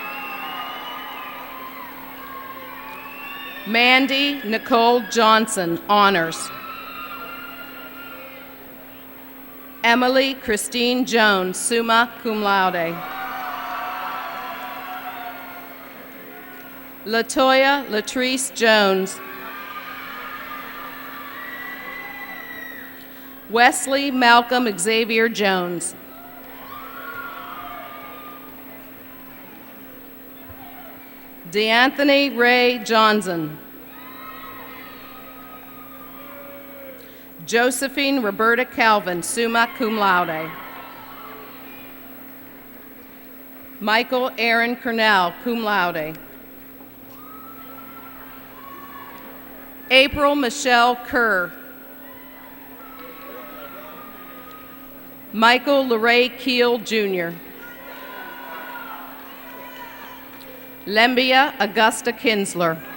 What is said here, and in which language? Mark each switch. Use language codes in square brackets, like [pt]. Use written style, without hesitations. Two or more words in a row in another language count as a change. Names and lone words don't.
[en] Mandy Nicole Johnson, honors. Emily Christine Jones, [la] summa cum laude. [en] Latoya Latrice Jones. Wesley Malcolm Xavier Jones. DeAnthony Ray Johnson. Josephine Roberta Calvin, [la] summa cum laude. [en] Michael Aaron Cornell, [la] cum laude. [en] April Michelle Kerr. Michael LeRae Keel, Jr. Lembia Augusta Kinsler.